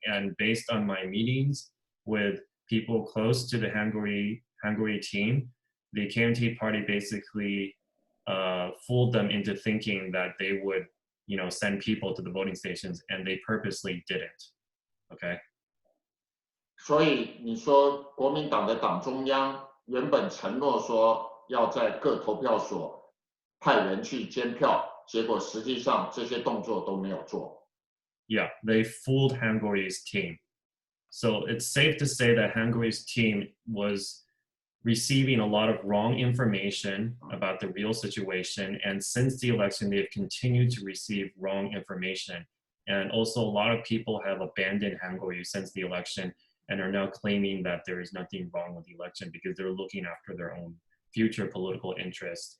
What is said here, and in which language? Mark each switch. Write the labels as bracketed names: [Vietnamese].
[English] And based on my meetings with people close to the Hungary team, the KMT party basically fooled them into thinking that they would, send people to the voting stations, and they purposely didn't. Okay. [Chinese] 所以你说国民党的党中央原本承诺说要在各投票所派人去监票。结果实际上这些动作都没有做。 [English] Yeah, they fooled Hungary's team. So it's safe to say that Hungary's team was receiving a lot of wrong information about the real situation. And since the election, they've continued to receive wrong information. And also a lot of people have abandoned Hungary since the election and are now claiming that there is nothing wrong with the election because they're looking after their own future political interests.